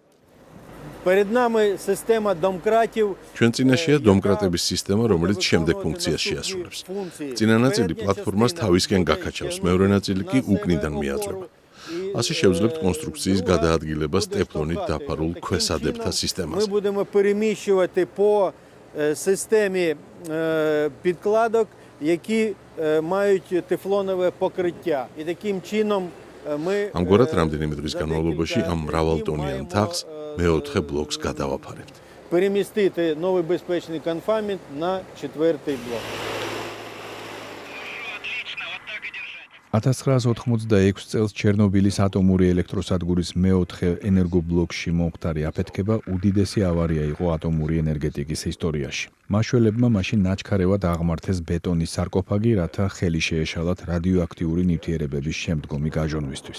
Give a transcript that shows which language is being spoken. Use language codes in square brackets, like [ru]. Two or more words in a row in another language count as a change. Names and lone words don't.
[ka] ჩვენ წინაშეა დომკრატების სისტემა, რომელიც შემდეგ ფუნქციას შეასრულებს. წინა ნაწილი პლატფორმას თავისკენ გაქაჩავს, მეორე ნაწილი კი უკნიდან მიაწვება. ასე შევძლებთ კონსტრუქციის გადაადგილებას ტეფლონით დაფარულ ქვესადებთა სისტემაზე. [uk] Системі підкладок, які мають тефлонове покриття. І таким чином ми [ka] ამგვარად რამდენიმე დღის განმავლობაში ამ მრავალტონიან თაღს მეოთხე ბლოკს გადავაფარებთ. [uk] перемістити новий безпечний конфайнмент на 4-й блок. [ka] 1986 წელს ჩერნობილის ატომური ელექტროსადგურის მეოთხე ენერგობლოკში მომხდარი აფეთქება უდიდესი ავარია იყო ატომური ენერგეტიკის ისტორიაში. მაშველებმა მაშინ ნაჩქარევად აღმართეს ბეტონის სარკოფაგი, რათა ხელი შეეშალათ რადიოაქტიური ნივთიერებების შემდგომი გაჟონვისთვის.